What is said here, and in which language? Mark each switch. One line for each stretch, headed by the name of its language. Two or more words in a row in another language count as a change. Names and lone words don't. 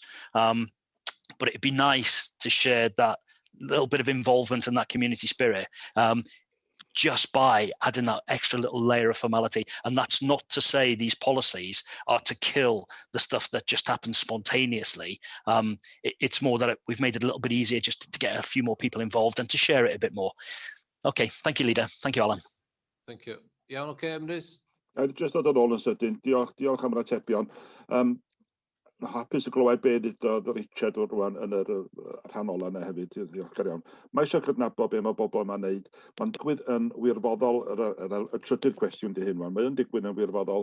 English: But it'd be nice to share that little bit of involvement and that community spirit, just by adding that extra little layer of formality. And that's not to say these policies are to kill the stuff that just happens spontaneously. It's more that we've made it a little bit easier just to get a few more people involved and to share it a bit more. Okay, thank you, Leader. Thank you, Alan. Thank you.
Welsh: Iawn, okay, Emrys? Just ddod yn ôl yn sydyn, diolch am yr atebion. Hapus y glywed be ddudodd Richard o'r rwan yn yr rhan ola yna hefyd, diolchgar iawn. Mae eisiau cydnabod be mae bobl yma'n neud. Mae'n digwydd yn wirfoddol, y trydydd cwestiwn di hyn, mae'n digwydd yn wirfoddol.